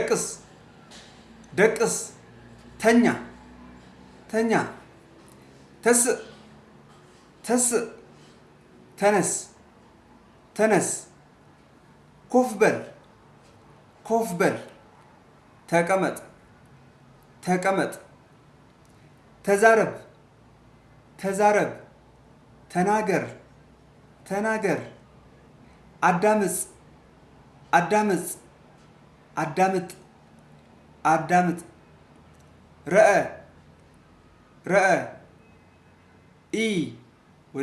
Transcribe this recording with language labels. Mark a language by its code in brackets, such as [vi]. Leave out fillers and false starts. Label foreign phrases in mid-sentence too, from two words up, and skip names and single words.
[ti] ደቅስ ደቅስ [am] ተኛ ተኛ [ti] ተስእ ተስእ [am] ተነስ ተነስ [ti] ኮፍ በል ኮፍ በል [am] ተቀመጥ ተቀመጥ [ti] ተዛረብ ተዛረብ [am] ተናገር ተናገር [ti] አዳምጽ አዳምጽ [am] አዳምጥ አዳምጥ [ti] ረአ ረአ ኢ ወይ